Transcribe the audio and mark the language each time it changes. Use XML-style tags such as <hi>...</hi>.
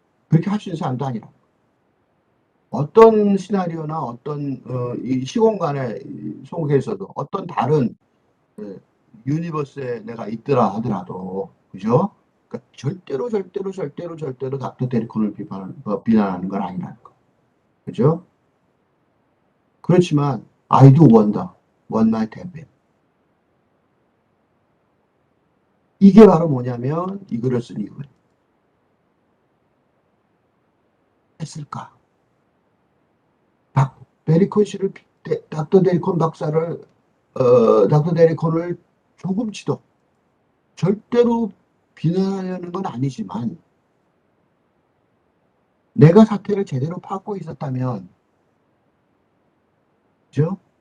<ko>그렇게 할 수 있는 사람도 아니라. 어떤 시나리오나 어떤 이 시공간에 속에서도 어떤 다른 유니버스에 내가 있더라 하더라도 그죠? 그러니까 절대로 닥터 데리콘을 비난하는 건 아니라는 거. 그죠? 그렇지만</ko> <en>I do wonder what might have been.</en> <ko>이게 바로 뭐냐면 이 글을 쓴 이유예요. 했을까? 데리콘 씨를 닥터 데리콘 박사를 닥터 데리콘을 조금치도 절대로 비난하려는 건 아니지만 내가 사태를 제대로 파악하고 있었다면 그죠?</ko>